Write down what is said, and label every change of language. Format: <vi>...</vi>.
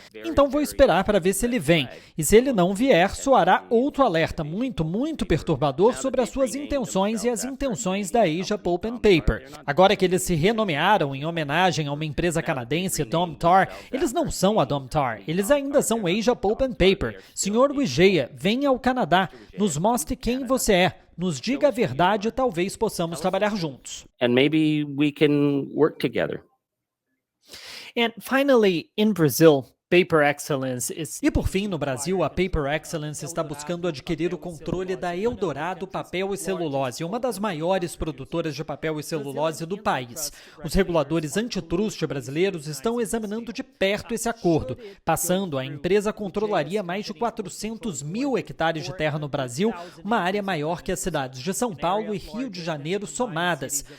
<pt>Então vou esperar para ver se ele vem. E se ele não vier, soará outro alerta muito perturbador sobre as suas intenções e as intenções da Asia Pulp and Paper. Agora que eles se renomearam em homenagem a uma empresa canadense, Domtar, eles não são a Domtar, eles ainda são Asia Pulp and Paper. Sr. Wijaya, venha ao Canadá, nos mostre quem você é, nos diga a verdade e talvez possamos trabalhar juntos.</pt> <en>And maybe we can work together. And finally, in Brazil, Paper Excellence is...</en> <pt>E por fim, no Brasil, a Paper Excellence está buscando adquirir o controle da Eldorado Papel e Celulose, uma das maiores produtoras de papel e celulose do país. Os reguladores antitrust brasileiros estão examinando de perto esse acordo. Passando, a empresa controlaria mais de 400 mil hectares de terra no Brasil, uma área maior que as cidades de São Paulo e Rio de Janeiro somadas.</pt>